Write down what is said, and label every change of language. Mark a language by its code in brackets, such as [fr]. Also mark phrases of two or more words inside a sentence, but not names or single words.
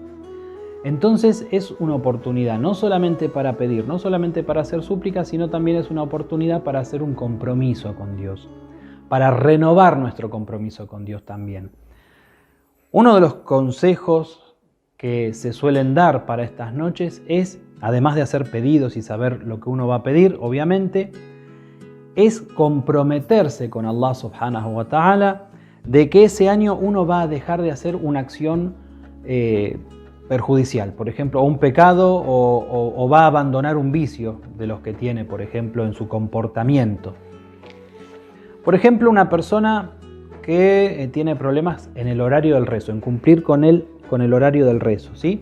[es] Entonces es una oportunidad no solamente para pedir, no solamente para hacer súplicas, sino también es una oportunidad para hacer un compromiso con Dios, para renovar nuestro compromiso con Dios también. Uno de los consejos que se suelen dar para estas noches es, además de hacer pedidos y saber lo que uno va a pedir, obviamente, es comprometerse con [ar] الله سبحانه وتعالى [es] de que ese año uno va a dejar de hacer una acción perjudicial, por ejemplo, un pecado, o va a abandonar un vicio de los que tiene, por ejemplo, en su comportamiento. Por ejemplo, una persona que tiene problemas en el horario del rezo, en cumplir con el horario del rezo, ¿sí?